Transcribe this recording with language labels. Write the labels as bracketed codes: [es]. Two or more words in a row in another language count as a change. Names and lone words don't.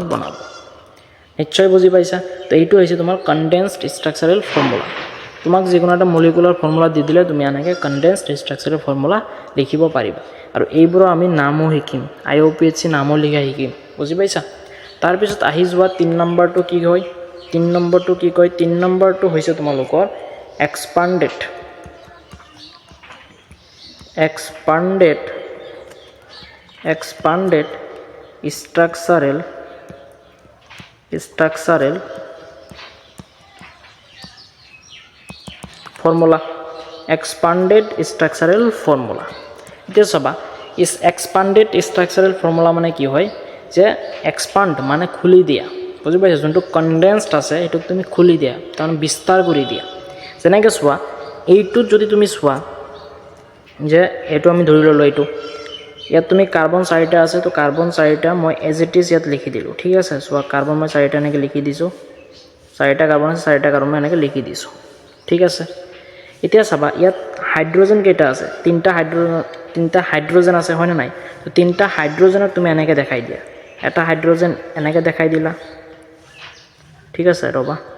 [as] বনাব নিশ্চয় বুজি পাইছা তো এইটো হৈছে তোমাৰ [en] condensed structural formula [as] তোমাক যিকোনো এটা [en] molecular formula [as] দি দিলে তুমি এনেকৈ [en] condensed structural formula [as] লিখিব পাৰিবা আৰু এইবোৰৰ আমি নামো শিকিম IUPAC নামো লিখা শিকিম বুজি পাইছা তাৰপিছত আহি যোৱা 3 নম্বৰটো কি হয় 3 নম্বৰটো কি কয় 3 নম্বৰটো হৈছে তোমালোকৰ expanded [en] structural formula expanded structural formula [as] এতিয়া চাবা ইস [en] expanded structural formula [as] মানে কি হয় যে expand মানে খুলি দিয়া বুজি পাইছা যোনটো কনডেন্সড আছে এটো তুমি খুলি দিয়া কাৰণ বিস্তাৰ কৰি দিয়া যেনেকৈ চোৱা এইটো যদি তুমি চোৱা যে এটো আমি ধৰি ললো এইটো ইয়াত তুমি কাৰ্বন 4টা আছে তো কাৰ্বন 4টা মই [en] as it is [as] ইয়াত লিখি দিলো ঠিক আছে চোৱা কাৰ্বন মই 4টা এনেকৈ লিখি দিছো 4টা কাৰ্বন আছে 4টা কাৰ্বন মই এনেকৈ লিখি দিছো ঠিক আছে এতিয়া চাবা ইয়াত হাইড্ৰোজেন কেইটা আছে তিনটা হাইড্ৰোজেন আছে হয় না নাই তো তিনটা হাইড্ৰোজেনক তুমি এনেকৈ দেখাই দিয়া এটা হাইড্ৰোজেন এনেকৈ দেখাই দিলা ঠিক আছে ৰবা